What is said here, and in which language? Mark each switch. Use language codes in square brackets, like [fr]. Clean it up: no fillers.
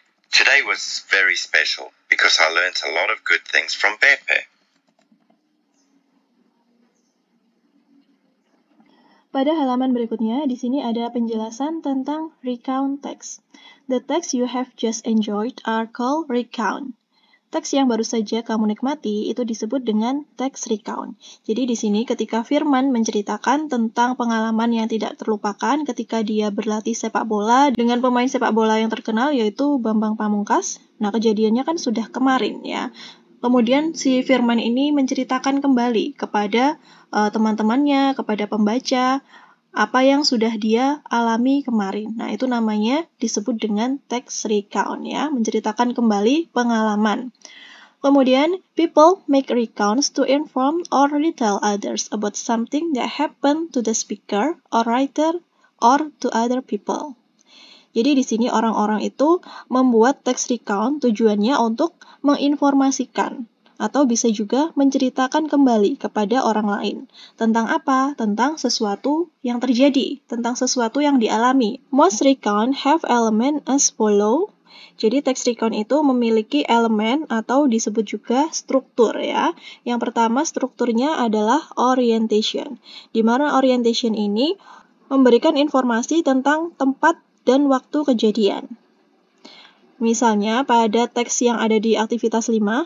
[en] Today was very special because I learned a lot of good things from Beppe. [id] Pada halaman berikutnya, di sini ada penjelasan tentang recount text. [en] The text you have just enjoyed are called recount. [id] Teks yang baru saja kamu nikmati itu disebut dengan teks recount. Jadi di sini ketika Firman menceritakan tentang pengalaman yang tidak terlupakan ketika dia berlatih sepak bola dengan pemain sepak bola yang terkenal yaitu Bambang Pamungkas. Nah, kejadiannya kan sudah kemarin ya. Kemudian si Firman ini menceritakan kembali kepada teman-temannya, kepada pembaca, apa yang sudah dia alami kemarin. Nah, itu namanya disebut dengan text recount ya, menceritakan kembali pengalaman. Kemudian, [en] people make recounts to inform or retell others about something that happened to the speaker or writer or to other people. [id] Jadi di sini orang-orang itu membuat text recount tujuannya untuk menginformasikan atau bisa juga menceritakan kembali kepada orang lain. Tentang apa? Tentang sesuatu yang terjadi, tentang sesuatu yang dialami. [en] Most recount have element as follow. [id] Jadi text recount itu memiliki elemen atau disebut juga struktur ya. Yang pertama strukturnya adalah orientation. Di mana orientation ini memberikan informasi tentang tempat dan waktu kejadian. Misalnya pada teks yang ada di aktivitas 5,